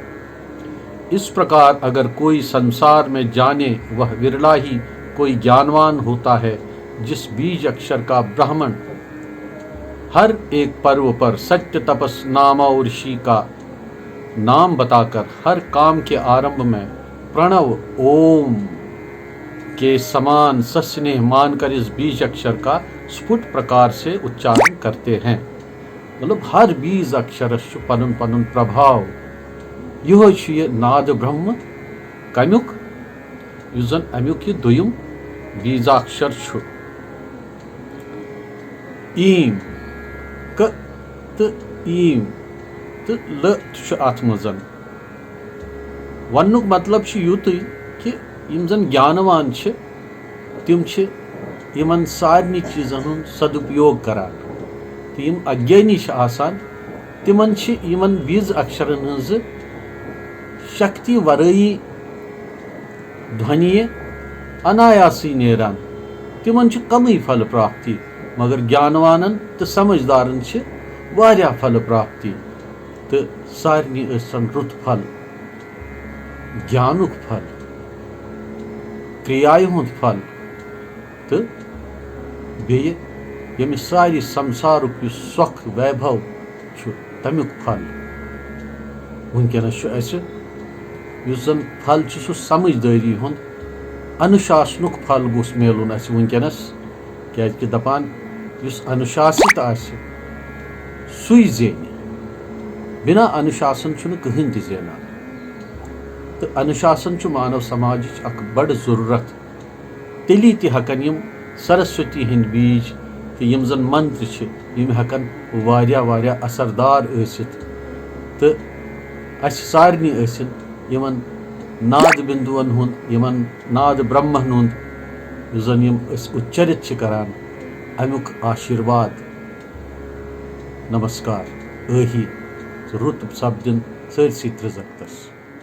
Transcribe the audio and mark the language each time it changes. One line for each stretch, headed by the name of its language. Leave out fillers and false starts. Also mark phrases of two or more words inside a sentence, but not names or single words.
Hindi: इस प्रकार अगर कोई संसार में जाने वह विरला ही कोई ज्ञानवान होता है जिस बीज अक्षर का ब्राह्मण हर एक पर्व पर सत्य तपस नामा ऋषि का नाम बताकर हर काम के आरंभ में प्रणव ओम के समान सस्नेह मानकर इस बीज अक्षर का स्फुट प्रकार से उच्चारण करते हैं।
Kashmiri: मतलब हर बीज अक्षर पनुन पनुन प्रभाव यह नाद ब्रह्म कमुक जन अमुक यह दुयम बीजाक्षर ईम क तो ईम तो ल अत मजन वनुक मतलब युत कि यम जन ज्ञानवान तिम यमन सारनी चीजन हुंद सदुपयोग करान तो यम अज्ञानी आसान तिमन यमन बीज अक्षरन हज शक्ति वरई ध्वनि अनायासी नेरान तिमन कमी फल प्राप्ति मगर ज्ञानवानन तो समझदारन वारिया फल प्राप्ति तो सारनी रुत फल ज्ञानुक फल क्रियाय हुंद फल तो बेये यमिस सारी संसारुक युस सोख वैभव छु तमिक फल वुनकेनस छु अस युस जन फल छु सु समझदारी हुंद अनुशासनुक फल गोस मिलुन अस वुनकेनस क्या कि दपान युस अनुशासित आसि सुई जेन बिना अनुशासन छु न कहीं ति जेनान तो अनुशासन छु मानव समाज अक बड़ जरूरत तेली ति हकन यम सरस्वती हिंद बीज तो यम जन मंत्र छि यम हकन वारिया वारिया असरदार ऐसित तो अस सारनी ऐसिन यमन नाद बिंदुअन हुंद यमन नाद ब्रह्मन हुंद युस जन यम अस उच्चरित छि करान अमुक आशीर्वाद नमस्कार अही रुत सपदिन सरसी त्रिजगतस।